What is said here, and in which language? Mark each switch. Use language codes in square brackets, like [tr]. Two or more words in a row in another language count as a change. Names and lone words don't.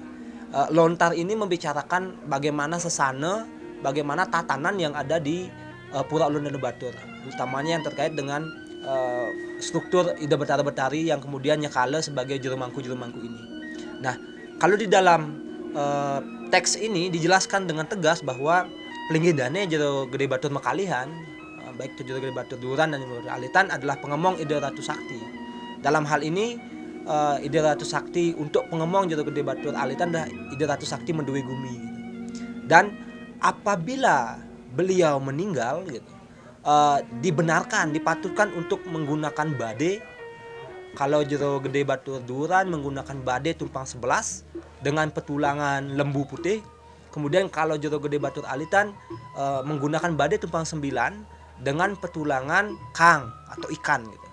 [id] Lontar ini membicarakan bagaimana sesana, bagaimana tatanan yang ada di Pura Ulun Dandu Batur, utamanya yang terkait dengan struktur Ida Betara-Betari yang kemudian nyekala sebagai juru mangku ini. Nah, kalau di dalam teks ini dijelaskan dengan tegas bahwa pelinggidane Jero Gede Batur Mekalihan, baik itu Jero Gede Batur Duran dan Jero Gede Alitan, adalah pengemong Ida Ratu Sakti. Dalam hal ini Ida Ratu Sakti untuk pengemong Jero Gede Batur Alitan adalah Ida Ratu Sakti Menduwe Gumi gitu. Dan apabila beliau meninggal gitu, dibenarkan, dipatutkan untuk menggunakan bade. Kalau Jero Gede Batur Duran menggunakan bade tumpang 11 dengan petulangan lembu putih. Kemudian kalau Jero Gede Batur Alitan menggunakan bade tumpang 9 dengan petulangan kang atau ikan gitu.